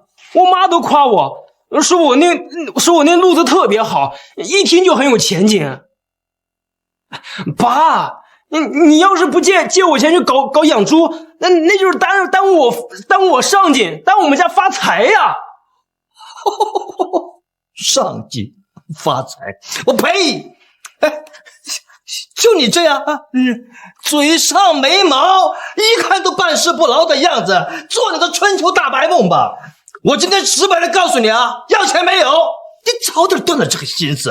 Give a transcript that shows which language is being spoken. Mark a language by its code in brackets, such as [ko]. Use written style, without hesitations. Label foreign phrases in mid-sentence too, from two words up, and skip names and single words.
[zh] 我媽都誇我，說我那路子特別好，一聽就很有前景。爸，你要是不借我錢去搞養豬，那就是耽誤我上進，耽誤我們家發財呀！上進發財，我呸！哎，就你這樣啊，嘴上沒毛，一看都辦事不牢的樣子，做你的春秋大白夢吧！我今天直白的告訴你啊，要錢沒有，你早點斷了這個心思。